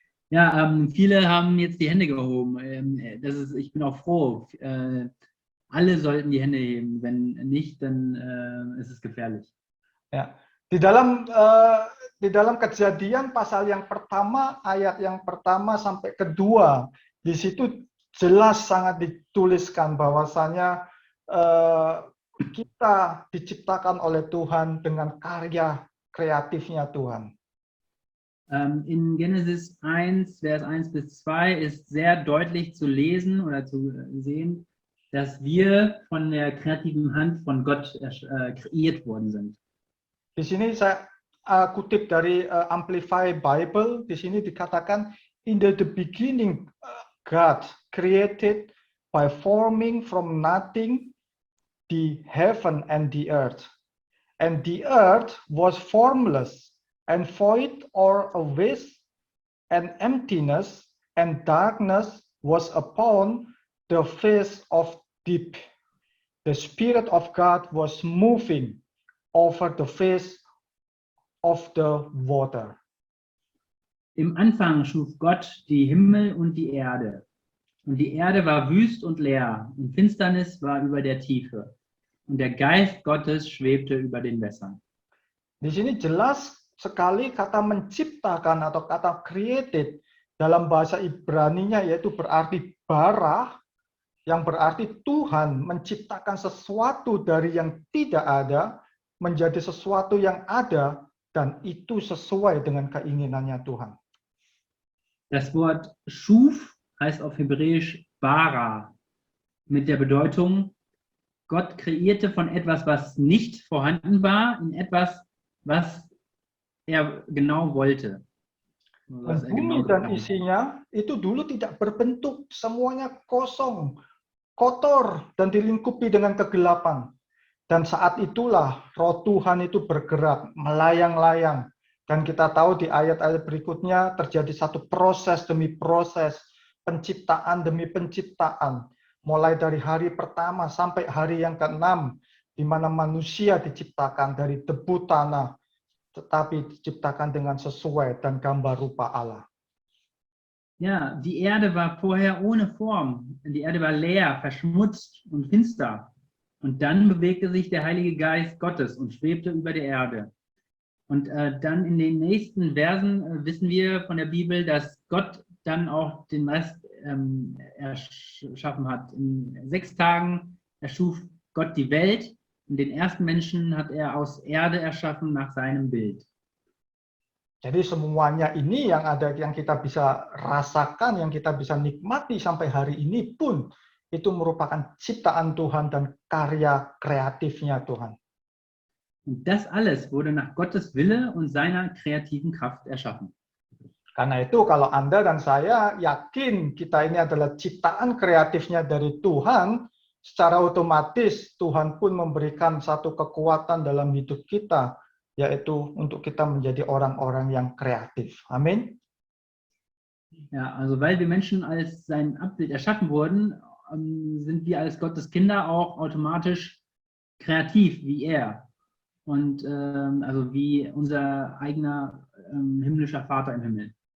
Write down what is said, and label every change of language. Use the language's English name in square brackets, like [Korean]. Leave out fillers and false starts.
[German] Ja, viele haben jetzt die Hände gehoben. Ich bin auch froh. Alle sollten die Hände heben. Wenn nicht, dann ist es gefährlich. Ya. [Indonesian] Di dalam Kejadian pasal yang pertama, ayat yang pertama sampai kedua, di situ jelas sangat dituliskan bahwasanya kita diciptakan oleh Tuhan dengan karya kreatifnya Tuhan. [German] In Genesis 1, Vers 1 bis 2 ist sehr deutlich zu lesen oder zu sehen, dass wir von der kreativen Hand von Gott kreiert worden sind. [Indonesian] Di sini saya kutip dari Amplify Bible, di sini dikatakan, [English] in the beginning God created by forming from nothing the heaven and the earth. And the earth was formless and void or a waste and emptiness, and darkness was upon the face of deep. The Spirit of God was moving over the face of the water. [German] Im Anfang schuf Gott die Himmel und die Erde. Und die Erde war wüst und leer, und Finsternis war über der Tiefe. Und der Geist Gottes schwebte über den Wässern. [Indonesian] Di sini jelas sekali kata menciptakan atau kata created dalam bahasa Ibraninya, yaitu berarti bara, yang berarti Tuhan menciptakan sesuatu dari yang tidak ada menjadi sesuatu yang ada, dan itu sesuai dengan keinginannya Tuhan. [German] Das Wort schuf heißt auf Hebräisch bara, mit der Bedeutung Gott kreierte von etwas, was nicht vorhanden war, in etwas, was er genau wollte. Was [Indonesian] Dan [German] er [Indonesian] bumi [German] genau geplant hat. [Indonesian] isinya itu dulu tidak berbentuk, semuanya kosong, kotor, dan dilingkupi dengan kegelapan. Dan saat itulah roh Tuhan itu bergerak, melayang-layang. Dan kita tahu di ayat-ayat berikutnya terjadi satu proses demi proses, penciptaan demi penciptaan. Mulai dari hari pertama sampai hari yang ke-6, di mana manusia diciptakan dari debu tanah, tetapi diciptakan dengan sesuai dan gambar rupa Allah. [German] Ja, die Erde war vorher ohne Form. Die Erde war leer, verschmutzt und finster. Und dann bewegte sich der Heilige Geist Gottes und schwebte über der Erde. Und dann in den nächsten Versen wissen wir von der Bibel, dass Gott dann auch den Rest erschaffen hat. In 6 Tagen erschuf Gott die Welt und den ersten Menschen hat er aus Erde erschaffen nach seinem Bild. [Indonesian] Jadi semuanya ini yang ada, yang kita bisa rasakan, yang kita bisa nikmati sampai hari ini pun itu merupakan ciptaan Tuhan dan karya kreatifnya Tuhan. [German] Und das alles wurde nach Gottes Wille und seiner kreativen Kraft erschaffen. [Indonesian] Karena itu kalau Anda dan saya yakin kita ini adalah ciptaan kreatifnya dari Tuhan, secara otomatis Tuhan pun memberikan satu kekuatan dalam hidup kita, yaitu untuk kita menjadi orang-orang yang kreatif. Amin. [German] Ja, also weil wir Menschen als sein Abbild erschaffen wurden, sind wir als Gottes Kinder auch automatisch kreativ wie er. Und also wie unser eigener himmlischer Vater im Himmel.